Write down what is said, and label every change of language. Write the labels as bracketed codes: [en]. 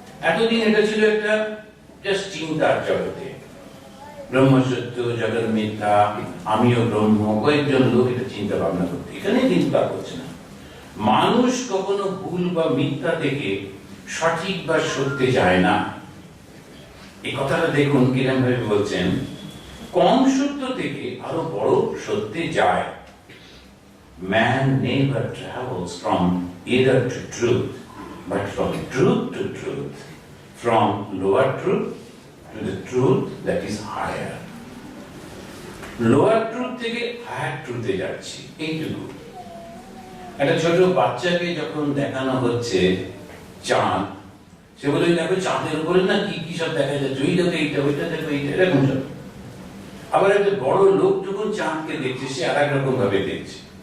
[bn] এতদিন এটা ছিল একটা জাস্ট চিন্তার জগতে, ব্রহ্ম সত্য, জগৎ মিথ্যা, আমিও ব্রহ্ম, কয়েকজন লোক এটা চিন্তা ভাবনা করতে। এখানে চিন্তা করছে না। মানুষ কখনো ভুল বা মিথ্যা থেকে সঠিক বা সত্যে যায় না। এই কথাটা দেখুন কিরকম ভাবে বলছেন, কম সত্য থেকে আরো বড় সত্যে যায়। [en] Man never travels from either to truth, but from truth to truth, from lower truth to the truth that is higher. Lower truth [bn] থেকে [en] higher truth [bn] এ যাচ্ছি, এইটুকু। একটা ছোট বাচ্চাকে যখন দেখানো হচ্ছে চাঁদ, সে বলে দেখো চাঁদের উপরে না কি কি সব দেখা যাচ্ছে, ওই দেখো এইটা, ওইটা দেখো এইটা, এরকম সব। আবার একটা বড় লোক যখন চাঁদকে দেখছে, সে আর এক রকম ভাবে দেখছে।